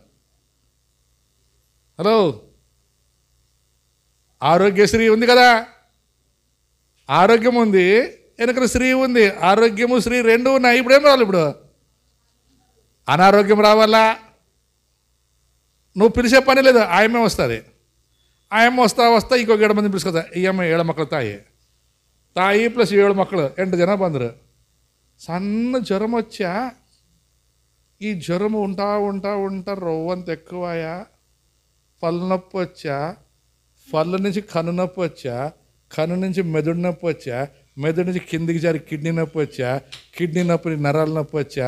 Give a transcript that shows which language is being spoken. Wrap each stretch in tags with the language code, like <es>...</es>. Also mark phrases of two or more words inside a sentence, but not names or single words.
<te>హలో, ఆరోగ్యశ్రీ ఉంది కదా, ఆరోగ్యం ఉంది, వెనకల శ్రీ ఉంది, ఆరోగ్యము శ్రీ 2 ఉన్నాయి. ఇప్పుడు ఏం రావాలి? ఇప్పుడు అనారోగ్యం రావాలా? నువ్వు పిలిచే పని లేదు, ఆయమే వస్తుంది. ఆయమ్మ వస్తా ఇంకొక 7 మందిని పిలుచుకొస్తా. ఈ అమ్మ 7 మಕ್ಕಳು తాయి ప్లస్ 7</te> <kn>ಮಕ್ಕಳು 8 ಜನ ಬಂದರು.</kn> <te>సన్న జ్వరం వచ్చా, ఈ జ్వరం ఉంటా రవ్వంత ఎక్కువయా, పళ్ళు నొప్పి వచ్చా, పళ్ళు నుంచి కన్ను నొప్పి వచ్చా, కన్ను నుంచి మెదడు నొప్పి వచ్చా, మెదడు నుంచి కిందికి జారి కిడ్నీ నొప్పి వచ్చా, కిడ్నీ నొప్పి నరాల నొప్పి వచ్చా.</te>